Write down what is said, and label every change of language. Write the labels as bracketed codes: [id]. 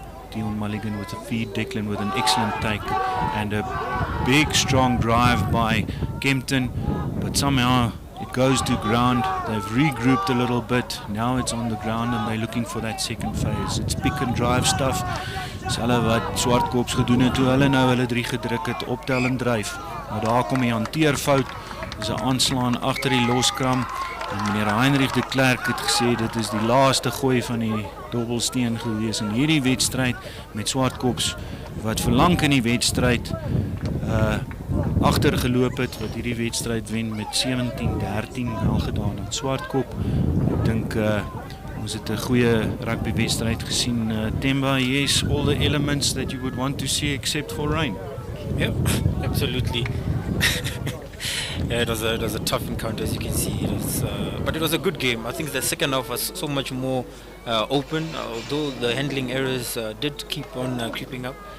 [en] Dion Mulligan with a feed, Declan with an excellent take, and a big strong drive by Kempton, but somehow it goes to ground. They've regrouped a little bit. Now it's on the ground and they're looking for that second phase. It's pick and drive stuff. [af] Selfe wat Swartkops gedoen het toe hulle nou hulle 3 gedruk het, optel en dryf. Maar daar kom die hanteerfout. Dis 'n aanslaan agter die loskram. En meneer Heinrich de Klerk het gesê dit is die laaste gooi van die dobbelsteen gewees in hierdie wedstryd met Swartkops wat verlang in die wedstryd agtergeloop het, wat hierdie wedstryd wen met 17-13, wel gedaan aan Swartkop. Ek dink ons het 'n goeie rugby wedstryd gesien. [en] Themba, yes, all the elements that you would want to see except for rain. Yep, absolutely. Yeah, it was a tough encounter, as you can see. But it was a good game. I think the second half was so much more open, although the handling errors did keep on creeping up.